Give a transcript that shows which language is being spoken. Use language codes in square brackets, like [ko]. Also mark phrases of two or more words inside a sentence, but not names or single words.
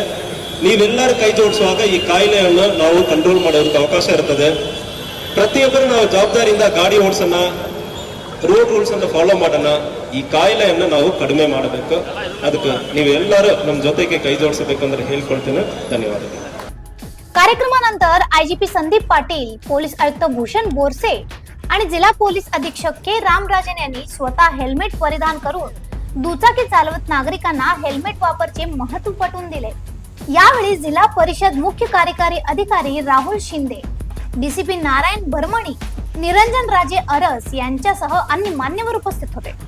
[kn] ನೀವೆಲ್ಲರೂ ಕೈ ಜೋಡಿಸುವಾಗ ಈ ಕಾಯಿಲೆಯನ್ನು ನಾವು ಕಂಟ್ರೋಲ್ ಮಾಡೋದಕ್ಕೆ ಅವಕಾಶ ಇರ್ತದೆ. ಪ್ರತಿಯೊಬ್ಬರು ನಾವು ಜವಾಬ್ದಾರಿಯಿಂದ ಗಾಡಿ ಓಡಿಸೋಣ, [en] road rules [kn] ಅನ್ನು ಫಾಲೋ ಮಾಡೋಣ. ಈ ಕಾಯಿಲೆಯನ್ನು ನಾವು ಕಡಿಮೆ ಮಾಡಬೇಕು. ಅದಕ್ಕೆ ನೀವೆಲ್ಲರೂ ನಮ್ಮ ಜೊತೆಗೆ ಕೈ ಜೋಡಿಸಬೇಕಂದ್ರೆ ಹೇಳ್ಕೊಳ್ತೇನೆ. ಧನ್ಯವಾದಗಳು. [mr] कार्यक्रमानंतर आयजीपी संदीप पाटील, पोलीस आयुक्त भूषण बोरसे आणि जिल्हा पोलीस अधीक्षक के रामराजन यांनी स्वतः हेल्मेट परिधान करून दुचाकी चालवत नागरिकांना हेल्मेट वापरचे महत्त्व पटवून दिले. यावेळी जिल्हा परिषद मुख्य कार्यकारी अधिकारी राहुल शिंदे, डीसीपी नारायण बर्मणी, निरंजन राजे अरस यांच्यासह अन्य मान्यवर उपस्थित होते.